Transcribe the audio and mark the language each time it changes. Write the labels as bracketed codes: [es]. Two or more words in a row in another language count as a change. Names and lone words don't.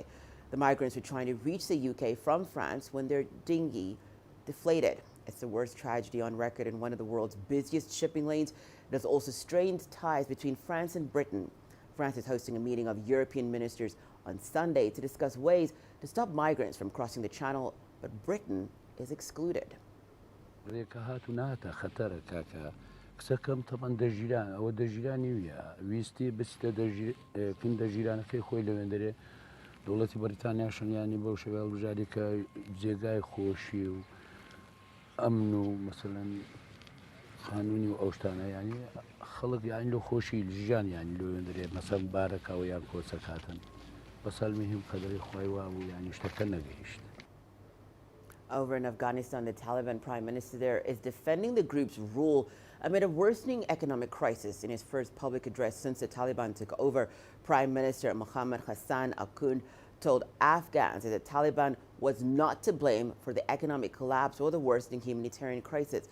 [en] The migrants were trying to reach the UK from France when their dinghy deflated. It's the worst tragedy on record in one of the world's busiest shipping lanes. It has also strained ties between France and Britain. France is hosting a meeting of European ministers on Sunday to discuss ways to stop migrants from crossing the Channel, but Britain is excluded. [ckb] قسەکەم تەبەن دەژیران ئەوە دەژیرانی ویە ویستی بچتە کندە ژیرانەکەی خۆی لەوێندەرێ دەوڵەتی بەریتانیا شەنیانی بەو شێوە هەڵبژاری کە جێگای خۆشی و ئەمن و مەسەلەن قانونی و ئەو شتانە یانی خەڵک یانی لە خۆشی ژیان یانی لەوێندەرێ مەسەڵ بارەکەوە یان کۆچەکاتن بەسەڵ مهم قەدەری خۆی وا بوو یانی شتەکە نەگەیشت. [en] Over in Afghanistan, the Taliban prime minister there is defending the group's rule amid a worsening economic crisis. In his first public address since the Taliban took over, Prime Minister Mohammad Hassan Akhund told Afghans that the Taliban was not to blame for the economic collapse or the worsening humanitarian crisis.